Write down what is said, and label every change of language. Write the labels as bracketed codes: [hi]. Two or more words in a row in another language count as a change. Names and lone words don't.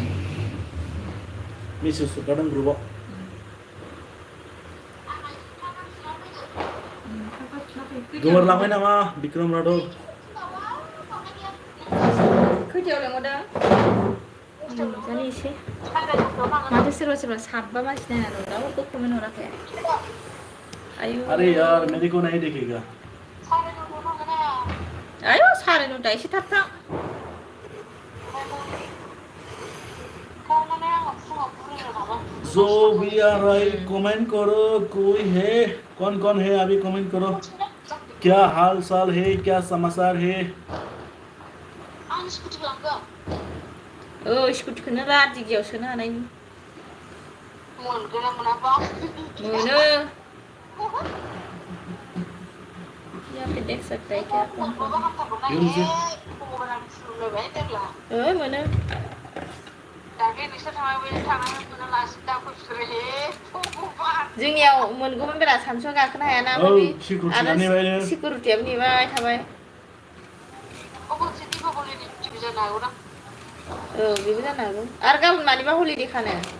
[brx] मेसेज हरखादों ग्रुपआव गोमोरलांबाय नामा बिक्रम राधर खैथायाव लेंहरदों जानि एसे माथो सोरबा साबबा मानसि नायना दं रावबो कमेन्ट हराखै [hi] अरे यार मेरे को नहीं देखेगा [brx] आयो 9:30 एसे थाब थां [hi] जो भी आ रहा है कमेंट करो कोई है कौन है अभी कमेंट करो क्या हाल साल है क्या समाचार है [brx] स्कुटिखौनो ला दिगियाव सोनो हानायनि मोनो [hi] यहाँ पे देख सकता है क्या कौन [brx] मोनो जोंनियाव मोनगौमोन बेरा सानसुआव गाखोनो हायाना सिकिउरिटियाबो नेबाय थाबाय बेबो जानो हागौ आरो गाबोन मानिबा हलिडे खानो